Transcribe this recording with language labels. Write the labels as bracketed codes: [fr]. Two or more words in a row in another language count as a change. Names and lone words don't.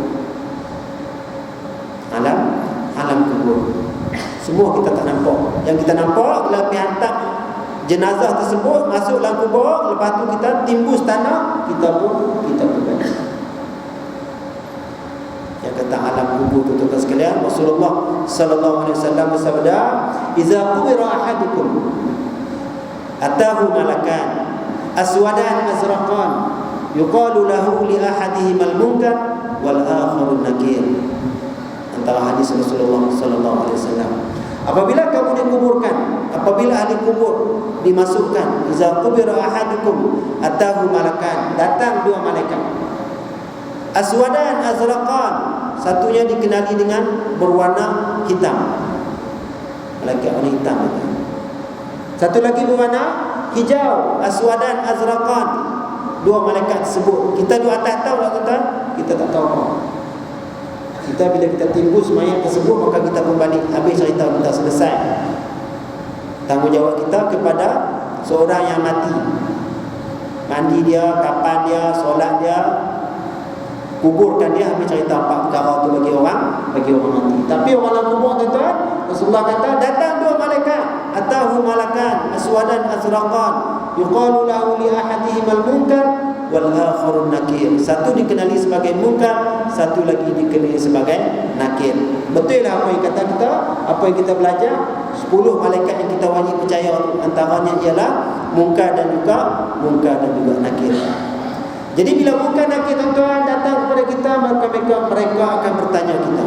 [ms] Alam kubur. Semua kita tak nampak. Yang kita nampak bila pergi hantar jenazah tersebut masuk dalam kubur, lepas tu kita timbus tanah, kita pun baca. Yang kata alam kubur tu tuan-tuan sekalian, Rasulullah [ar] صلى الله عليه وسلم bersabda, "إذا قبر أحدكم أتاه ملكان أسودان أزرقان يقال لأحدهما المنكر والآخر النكير." [ms] Antara hadis Rasulullah [ar] صلى الله عليه وسلم, [ms] apabila kamu dikuburkan, apabila ahli kubur dimasukkan, [ar] إذا قبر أحدكم أتاه ملكان, [ms] datang dua malaikat, [ar] أسودان أزرقان, [ms] satunya dikenali dengan berwarna hitam, malaikat warna hitam itu. Satu lagi berwarna hijau, [ar] أسودان أزرقان. [ms] Dua malaikat tersebut. Kita di atas tahu tak tuan? Kita tak tahu apa. Kita bila kita timbus mayat tersebut, maka kita kembali. Habis cerita kita selesai. Tanggungjawab kita kepada seorang yang mati. Mandi dia, kapan dia, solat dia, kuburkan dia, habis cerita 4 perkara tu bagi orang mati. Tapi orang dalam kubur tuan-tuan, Rasulullah kata datang 2 malaikat, [ar] أتاه ملكان أسودان أزرقان يقال لأحدهما المنكر والآخر النكير. [ms] Satu dikenali sebagai munkar, satu lagi dikenali sebagai nakir. Betul lah apa yang kata kita, apa yang kita belajar. 10 malaikat yang kita wajib percaya, antaranya ialah munkar dan juga nakir. Jadi bila munkar nakir tuan-tuan datang kepada kita, maka mereka akan bertanya kita.